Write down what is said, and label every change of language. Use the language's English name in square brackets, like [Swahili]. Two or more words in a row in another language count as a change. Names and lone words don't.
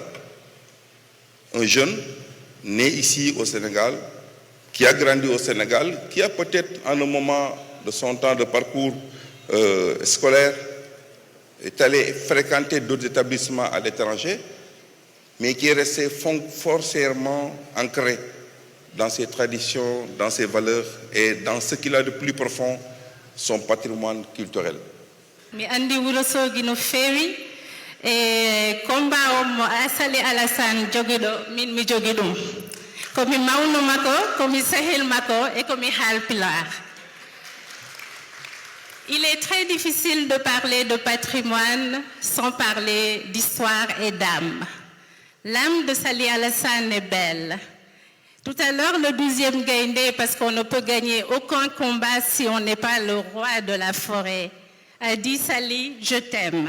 [French] Un jeune né ici au Sénégal, qui a grandi au Sénégal, qui a peut-être en un moment de son temps de parcours scolaire est allé fréquenter d'autres établissements à l'étranger, mais qui est resté forcément ancré dans ses traditions, dans ses valeurs et dans ce qu'il a de plus profond, son patrimoine culturel. [Fula] Mi andi Wurosogi no fewi e combat o mo Sali Alassane jogiɗo min mi jogi ɗum komi mawnu makko komi sehil makko e komi haalpulaar. [French] Il est très difficile de parler de patrimoine sans parler d'histoire et d'âme. L'âme de Sali Alassane est belle. Tout à l'heure, le 12e Gaïndé, parce qu'on ne peut gagner aucun combat si on n'est pas le roi de la forêt, a dit « Sali, je t'aime ».